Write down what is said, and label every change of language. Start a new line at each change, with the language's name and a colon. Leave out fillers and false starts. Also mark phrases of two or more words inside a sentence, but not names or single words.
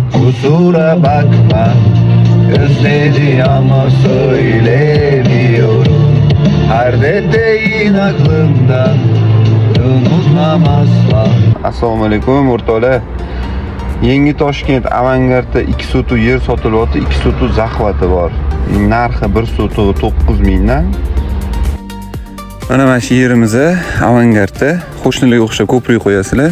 Turkish: Kusura bakma, özledi ama söylemiyorum. Her dediğin aklımdan, unutmam asla.
Uzbek: Assalomu alaykum o'rtoqlar. Yangi Toshkent Avangardda 2 sotuv yer sotilyapti, 2 sotuv zahvati bor. Narxi 1 sotuvi 9.000 dan. Mana mana shu yerimizda Avangardda qo'shnilarga o'xshab ko'prik qo'yasizlar.